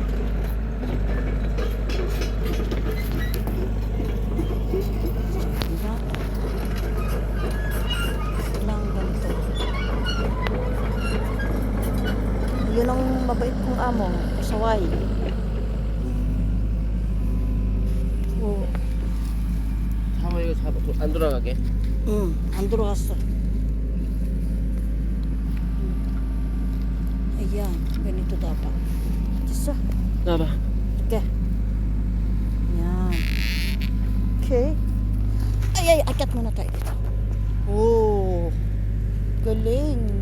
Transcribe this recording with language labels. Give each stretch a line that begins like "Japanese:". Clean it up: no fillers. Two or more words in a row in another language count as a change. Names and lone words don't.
Filipino: Diba? Lang ganito. Yun ang mabait kong amo, kasaway. Oo.
Korean: 한번 이거 잡아. 안 돌아가게. 안 들어갔어.
Filipino: Ayan, ganito dapat. Isa.
Korean: 나봐.
Filipino: Okay. Yan. Okay. Ay, akat muna tayo dito. Oh, galing.